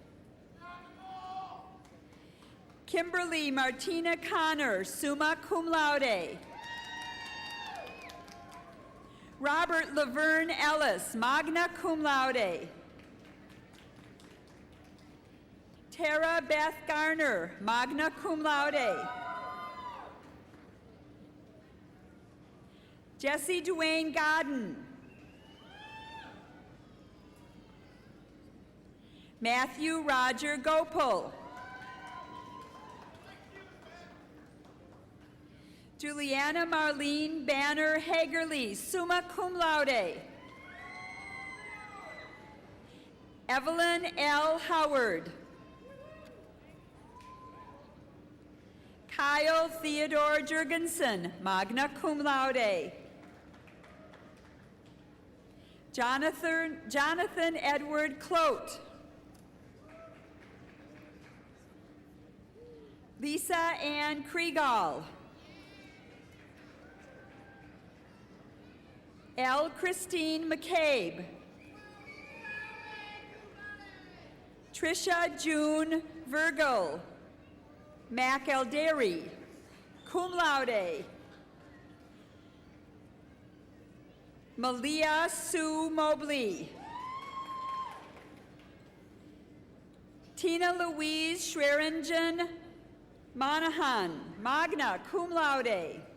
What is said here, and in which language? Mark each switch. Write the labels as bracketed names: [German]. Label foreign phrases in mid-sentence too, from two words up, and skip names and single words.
[English] Kimberly Martina Connor, [Latin] summa cum laude. [English] Robert Laverne Ellis, [Latin] magna cum laude. [English] Tara Beth Garner, [Latin] magna cum laude. [English] Jesse Dwayne Godden. Matthew Roger Gopal. Juliana Marlene Banner Hagerly, [Latin] summa cum laude. [English] Evelyn L. Howard. Kyle Theodore Jurgensen, [Latin] magna cum laude. [English] Jonathan Edward Clote. Lisa Ann Kriegall. L. Christine McCabe. Trisha June Virgil. Mac Elderi, [Latin] cum laude. [English] Malia Sue Mobley. Tina Louise Schweringen Monahan, [Latin] magna cum laude.